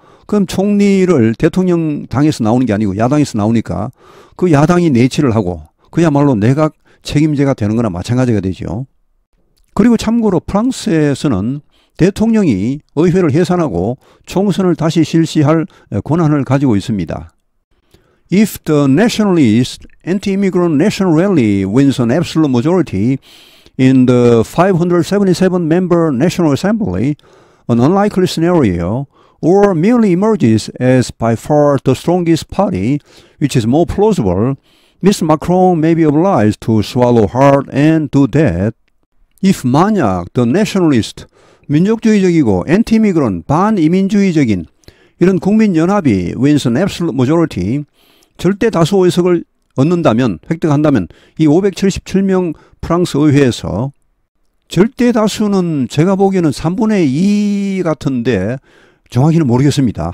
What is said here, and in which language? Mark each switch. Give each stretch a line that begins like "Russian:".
Korean: 그럼 총리를 대통령 당에서 나오는 게 아니고 야당에서 나오니까 그 야당이 내치를 하고 그야말로 내각 책임제가 되는 거나 마찬가지가 되죠. 그리고 참고로 프랑스에서는 대통령이 의회를 해산하고 총선을 다시 실시할 권한을 가지고 있습니다.
English: If the nationalist anti-immigrant national rally wins an absolute majority in the 577-member National Assembly, an unlikely scenario, or merely emerges as by far the strongest party, which is more plausible, Mr. Macron may be obliged to swallow hard and do that.
Korean: If 만약
English: the nationalist,
Korean: 민족주의적이고 anti-immigrant, 반이민주의적인 이런 국민연합이
English: wins an absolute majority,
Korean: 절대 다수 의석을 얻는다면, 획득한다면 이 577명 프랑스 의회에서 절대 다수는 제가 보기에는 3분의 2 같은데 정확히는 모르겠습니다.